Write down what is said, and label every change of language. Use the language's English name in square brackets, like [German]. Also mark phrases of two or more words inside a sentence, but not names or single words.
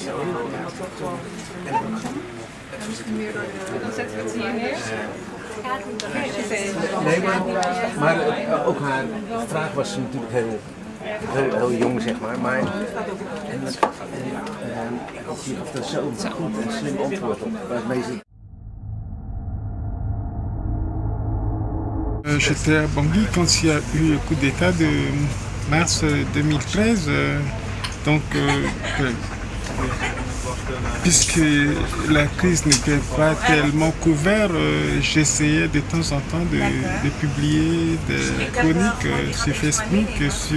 [Dutch] Dan zetten we het hier neer. Nee, maar ook haar vraag was natuurlijk heel jong, zeg maar. Je gaf er zo goed en slim antwoord op. [French] J'étais à Bangui quand il y a eu le coup d'État de mars 2013. Puisque la crise n'était pas tellement couverte, j'essayais de temps en temps de publier des chroniques sur Facebook et sur